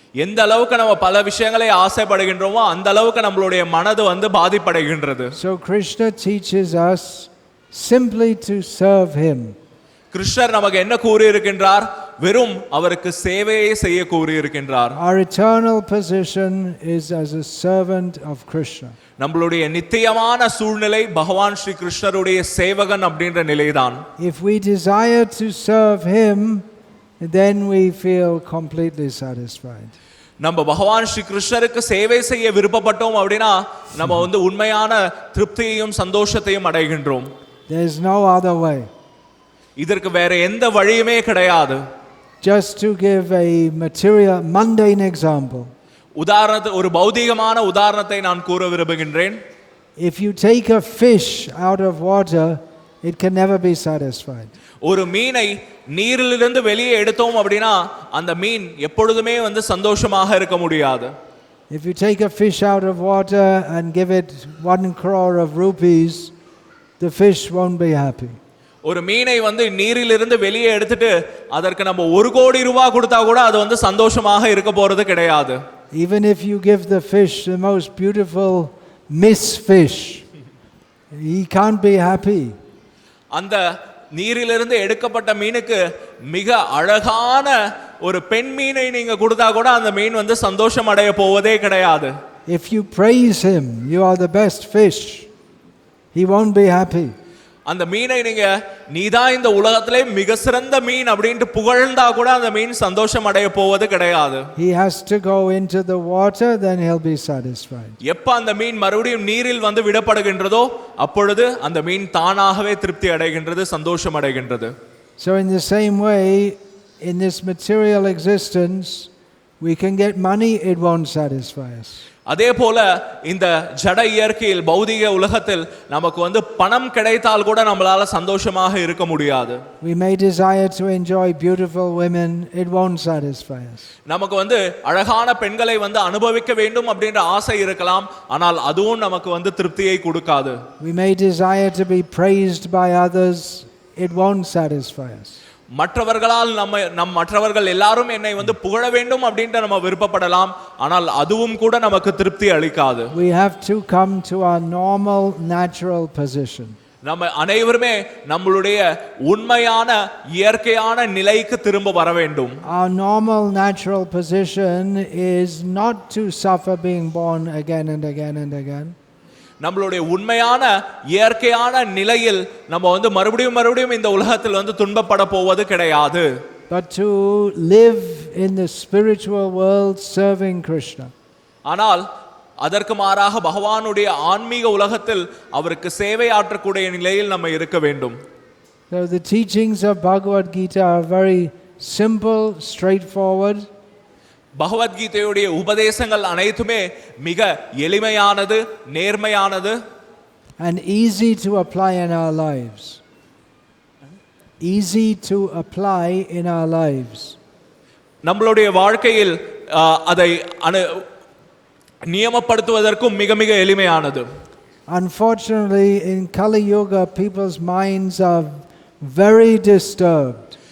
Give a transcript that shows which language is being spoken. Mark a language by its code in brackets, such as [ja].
[ta] எந்த அளவுக்கு நம்ம பல விஷயங்களை ஆசைப்படுகின்றோமோ அந்த அளவுக்கு நம்மளுடைய மனது வந்து பாதிப்படைகின்றது. [en] So Krishna teaches us simply to serve him. [ta] கிருஷ்ணர் நமக்கு என்ன கூறி இருக்கின்றார்? வெறும் அவருக்கு சேவையை செய்ய கூறி இருக்கின்றார். [en] Our eternal position is as a servant of Krishna. [ta] நம்மளுடைய நித்தியமான சூழ்நிலை பகவான் ஸ்ரீ கிருஷ்ணருடைய சேவகன் அப்படின்ற நிலைதான். [en] If we desire to serve him, then we feel completely satisfied. [ta] நம்ம பகவான் ஸ்ரீ கிருஷ்ணருக்கு சேவை செய்ய விருப்பப்பட்டோம் அப்படின்னா நம்ம வந்து உண்மையான திருப்தியையும் சந்தோஷத்தையும் அடைகின்றோம். [en] There is no other way. [ta] இதற்கு வேற எந்த வழியுமே கிடையாது. [en] Just to give a material mundane example. [ta] உதாரணத்துக்கு ஒரு பௌதீகமான உதாரணத்தை நான் கூற விரும்புகின்றேன். [en] If you take a fish out of water, it can never be satisfied. [ta] ஒரு மீனை நீரிலிருந்து வெளியே எடுத்தோம் அப்படின்னா அந்த மீன் எப்பொழுதுமே வந்து சந்தோஷமாக இருக்க முடியாது. [en] If you take a fish out of water and give it 1 crore of rupees, the fish won't be happy. [ta] ஒரு மீனை வந்து நீரிலிருந்து வெளியே எடுத்துட்டு அதற்கு நம்ம 1 கோடி ரூபாய் கொடுத்தா கூட அது வந்து சந்தோஷமாக இருக்க போறது கிடையாது. [en] Even if you give the fish the most beautiful miss fish, he can't be happy. [ta] அந்த நீரிலிருந்து எடுக்கப்பட்ட மீனுக்கு மிக அழகான ஒரு பெண் மீனை நீங்க கொடுத்தா கூட அந்த மீன் வந்து சந்தோஷம் அடைய போவதே கிடையாது. [en] If you praise him, you are the best fish, he won't be happy. [ta] அந்த மீனை நீங்க நீதான் இந்த உலகத்திலே மிக சிறந்த மீன் அப்படின்ட்டு புகழ்ந்தா கூட அந்த மீன் சந்தோஷம் அடைய போவது கிடையாது. [en] He has to go into the water, then he'll be satisfied. [ta] எப்ப அந்த மீன் மறுபடியும் நீரில் வந்து விடப்படுகின்றதோ அப்பொழுது அந்த மீன் தானாகவே திருப்தி அடைகின்றது, சந்தோஷம் அடைகின்றது. [en] So in the same way, in this material existence, we can get money, it won't satisfy us. [ta] அதே போல இந்த ஜட இயற்கையில் பௌதிக உலகத்தில் நமக்கு வந்து பணம் கிடைத்தால் கூட நம்மளால சந்தோஷமாக இருக்க முடியாது. [en] We may desire to enjoy beautiful women, it won't satisfy us. [ta] நமக்கு வந்து அழகான பெண்களை வந்து அனுபவிக்க வேண்டும் அப்படின்ற ஆசை இருக்கலாம், ஆனால் அதுவும் நமக்கு வந்து திருப்தியை கொடுக்காது. [en] We may desire to be praised by others, it won't satisfy us. [ta] மற்றவர்களால் மற்றவர்கள் எல்லாரும் என்னை வந்து புகழ வேண்டும் அப்படின்ட்டு நம்ம விருப்பப்படலாம், ஆனால் அதுவும் கூட நமக்கு திருப்தி அளிக்காது. [en] We have to come to our normal natural position. [ta] நம்ம அனைவருமே நம்மளுடைய உண்மையான இயற்கையான நிலைக்கு திரும்ப வர வேண்டும். [en] Our normal natural position is not to suffer being born again and again and again. [ta] நம்மளுடைய உண்மையான இயற்கையான நிலையில் நம்ம வந்து மறுபடியும் இந்த உலகத்தில் வந்து துன்பப்பட போவது கிடையாது. [en] But to live in the spiritual world serving Krishna. [ta] ஆனால் அதற்கு மாறாக பகவானுடைய ஆன்மீக உலகத்தில் அவருக்கு சேவை ஆற்றக்கூடிய நிலையில் நம்ம இருக்க வேண்டும். [en] So the teachings of Bhagavad Gita are very simple, straightforward. [ta] பகவத்கீதையுடைய உபதேசங்கள் அனைத்துமே மிக எளிமையானது, நேர்மையானது, [en] and easy to apply in our lives. Easy to apply in our lives. [ta] நம்மளுடைய வாழ்க்கையில் அதை நியமப்படுத்துவதற்கும் மிக மிக எளிமையானது. [en] Unfortunately, in Kali Yuga, people's minds are very disturbed.